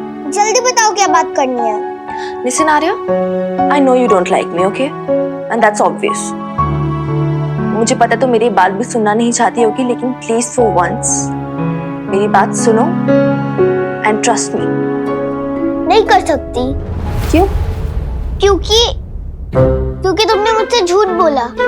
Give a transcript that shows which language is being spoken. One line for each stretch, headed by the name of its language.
Hindi: जल्दी बताओ क्या बात करनी है।
English: Listen Arya, I know you don't like me, okay? And that's obvious.
Hindi: मुझे पता तो मेरी बात भी सुनना नहीं चाहती होगी, लेकिन प्लीज
English: for once
Hindi: मेरी बात सुनो
English: And trust me.
Hindi: नहीं कर सकती। क्यों? क्योंकि तुमने मुझसे झूठ बोला।